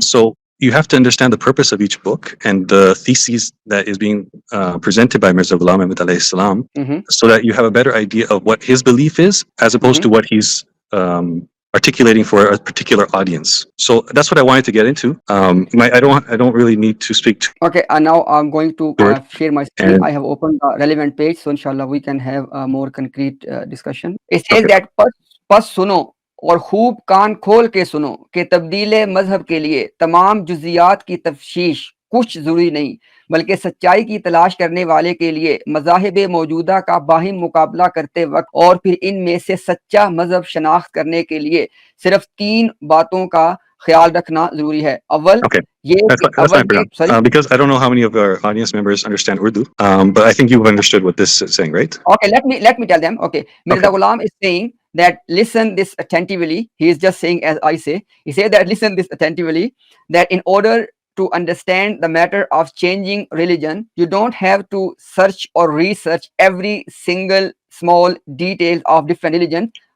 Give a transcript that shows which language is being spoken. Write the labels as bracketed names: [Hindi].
[English] So you have to understand the purpose of each book and the theses that is being presented by Mirza Ghulam Ahmad alayhi salam, so that you have a better idea of what his belief is, as opposed to what he's articulating for a particular audience. So that's what I wanted to get into. I don't really need to speak to. Okay, now I'm going to share my screen. I have opened the relevant page, so inshallah we can have a more concrete discussion. It says that [Hindi] पस सुनो और खूब कान खोल के सुनो कि तब्दीले मजहब के लिए तमाम जुजियात की तफ्शीश कुछ जरूरी नहीं, बल्कि सच्चाई की तलाश करने वाले के लिए मज़ाहिब मौजूदा का बाहिम मुकाबला करते वक्त और फिर इनमें से सच्चा मजहब शनाख्त करने के लिए सिर्फ 3 बातों का ख्याल रखना जरूरी है. अव्वल, [English] That's fine for now. Because I don't know how many of our audience members understand Urdu, but I think you've understood what this is saying, right? Okay, let me tell them. Okay, Mirza Ghulam is saying that listen this attentively. He is just saying as I say. He said that listen this attentively, that in order to understand the matter of changing religion, you don't have to search or research every single small detail of different religions.